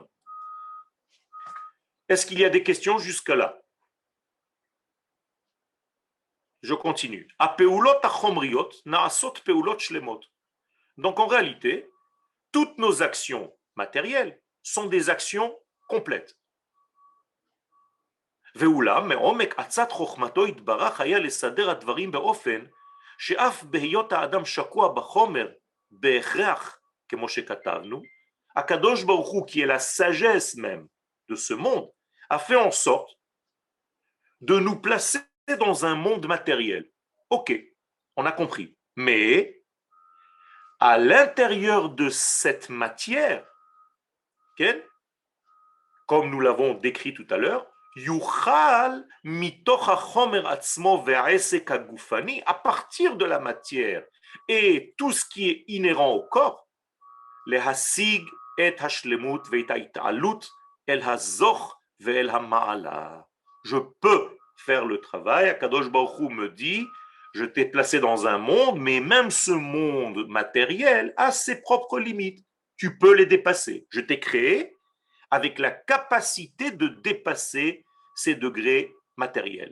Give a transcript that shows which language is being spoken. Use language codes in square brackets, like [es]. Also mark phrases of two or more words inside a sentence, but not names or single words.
[fr] Est-ce qu'il y a des questions jusque-là? Je continue. Donc en réalité, toutes nos actions matérielles sont des actions complètes. [he] ואולם, מעומק עצת חוכמתו יתברך היה לסדר הדברים באופן שאף בהיות האדם שקוע בחומר בהכרח, כמו שכתבנו, הקדוש ברוך הוא, [fr] qui est la sagesse même de ce monde, a fait en sorte de nous placer dans un monde matériel. Ok, on a compris. Mais à l'intérieur de cette matière, okay, comme nous l'avons décrit tout à l'heure, [he] יוכל מתוך החומר עצמו ועסק הגופני, [fr] à partir de la matière et tout ce qui est inhérent au corps, [he] להשיג את השלמות ואת ההתעלות אל הזוך ואל המעלה. [fr] Je peux faire le travail. Akadosh Baruch Hu me dit, je t'ai placé dans un monde, mais même ce monde matériel a ses propres limites. Tu peux les dépasser. Je t'ai créé avec la capacité de dépasser ces degrés matériels.